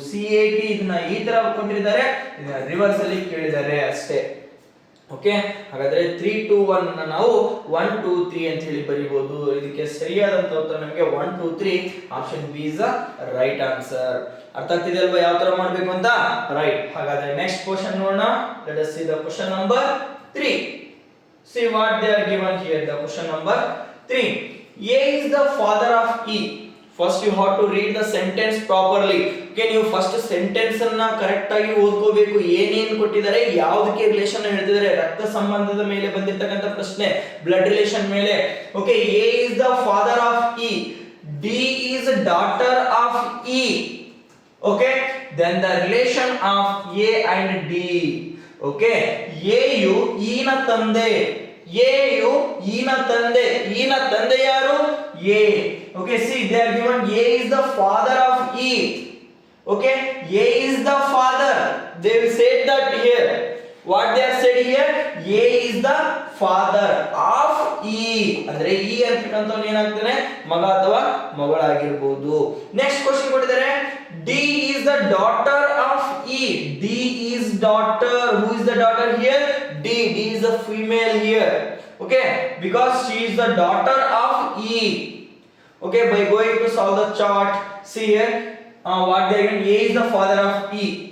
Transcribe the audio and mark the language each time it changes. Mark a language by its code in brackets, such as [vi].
[kn] CAT ಇದನ್ನ ಈ ತರ ಕೊಟ್ಟಿದ್ದಾರೆ, ಇದನ್ನ ರಿವರ್ಸ್ ಅಲ್ಲಿ ಕೇಳಿದ್ದಾರೆ ಅಷ್ಟೇ. ಓಕೆ, ಹಾಗಾದ್ರೆ 3 2 1 ಅನ್ನು ನಾವು 1 2 3 ಅಂತ ಹೇಳಿ ಬರೀಬಹುದು. ಇದಕ್ಕೆ ಸರಿಯಾದಂತ ಉತ್ತರ ನಮಗೆ 1 2 3 option B [en] Is the right answer. [kn] ಅರ್ಥ ಆಗ್ತಿದೆ ಅಲ್ವಾ ಯಾವ ತರ ಮಾಡಬೇಕು ಅಂತ? [en] Right. [kn] ಹಾಗಾದ್ರೆ ನೆಕ್ಸ್ಟ್ ಕ್ವೆಶ್ಚನ್ ನೋಡೋಣ. [en] Let us see the question number 3. See what they are given here. The question number 3. A is the father of E. First you have to read the sentence properly. [kn] Okay, ನೀವು first sentence ಅನ್ನ correct ಆಗಿ ಓದ್ಕೋಬೇಕು. ಏನೇನು ಕೊಟ್ಟಿದ್ದಾರೆ, ಯಾವುದಕ್ಕೆ relation ಹೇಳ್ತಿದ್ದಾರೆ, ರಕ್ತ ಸಂಬಂಧದ ಮೇಲೆ ಬಂದಿರತಕ್ಕಂತ ಪ್ರಶ್ನೆ, ಬ್ಲಡ್ ರಿಲೇಷನ್ ಮೇಲೆ. [en] Okay, A is the father of E. D is daughter of E. Okay, then the relation of A and D. [kn] Okay, A you ಈನ ತಂದೆ. ಎ ಯು ಈನ ತಂದೆ. ಈನ ತಂದೆ ಯಾರು? [en] A. Okay, see they are given A is the father of E. Okay, A is the father. They will say that here. What they have said here, A is the father of E. [kn] ಅಂದ್ರೆ E ಅಂತಕ್ಕಂಥವನು ಏನಾಗ್ತಾನೆ, ಮಗ ಅಥವಾ ಮಗಳಾಗಿರಬಹುದು. Next question ಕೊಟ್ಟಿದ್ದಾರೆ, [en] D is the daughter of E. D is daughter. Who is the daughter here? D is the female here. Okay, because she is the daughter of E. Okay, by going to solve the chart, see here, what they are given, A is the father of E.